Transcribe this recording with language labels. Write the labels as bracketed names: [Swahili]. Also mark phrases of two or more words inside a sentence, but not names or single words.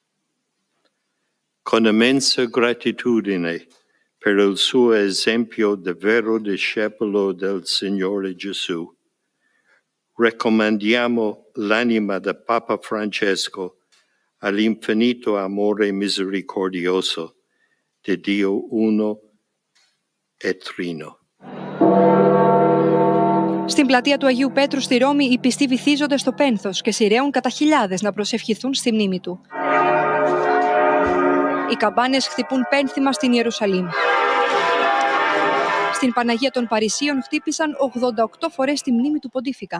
[Italian] Con immensa gratitudine per il suo esempio di vero discepolo del Signore Gesù, raccomandiamo l'anima del Papa Francesco all'infinito amore misericordioso di Dio uno e trino. [Greek] Στην πλατεία του Αγίου Πέτρου στη Ρώμη, οι πιστοί βυθίζονται στο πένθος και σειραίουν κατά χιλιάδες να προσευχηθούν στη μνήμη του. Οι καμπάνες χτυπούν πένθυμα στην Ιερουσαλήμ. Στην Παναγία των Παρισίων χτύπησαν 88 φορές τη μνήμη του Ποντίφικα.